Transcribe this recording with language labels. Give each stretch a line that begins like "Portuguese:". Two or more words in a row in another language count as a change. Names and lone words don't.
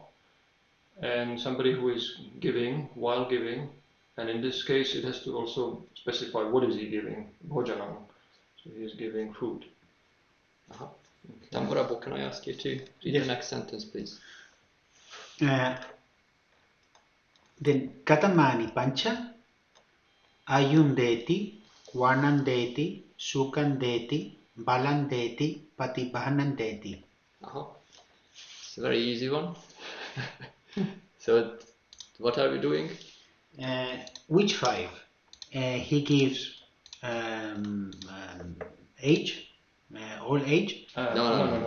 English: And somebody who is giving while giving. And in this case, it has to also specify what is he giving. Bhojanam. So he is giving food. Tamburabo, can I ask you to read the next sentence, please?
Pali: Then katamani pancha, ayundeti, varnandeti, sukandeti, balandeti, patibhanandeti.
English: It's a very easy one. So what are we doing? Which 5? He gives age, old age, No.